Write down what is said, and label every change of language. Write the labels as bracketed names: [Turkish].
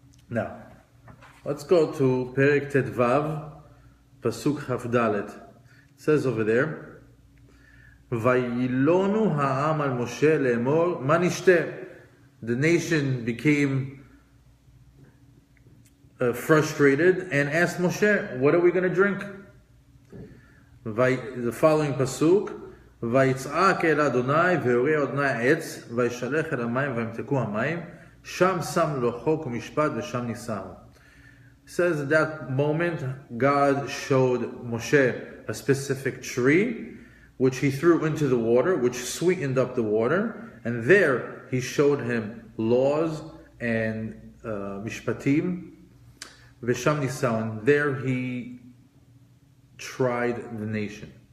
[English] Now, let's go to Perek Tetvav, Pasuk Hafdalet. It says over there, [Hebrew] Vayilonu ha'am al Moshe le'emor ma nishteh. [English] The nation became frustrated and asked Moshe, what are we going to drink? The following Pasuk, [Hebrew] ויצעק אל אדוני ויורה אדוני עץ וישלח אל המים וימתקו המים שם שם לו חוק ומשפט ושם ניסהו. [English] It says at that moment God showed Moshe a specific tree which he threw into the water, which sweetened up the water, and there he showed him laws and [Hebrew] mishpatim v'sham nisahu, [English] and there he tried the nation.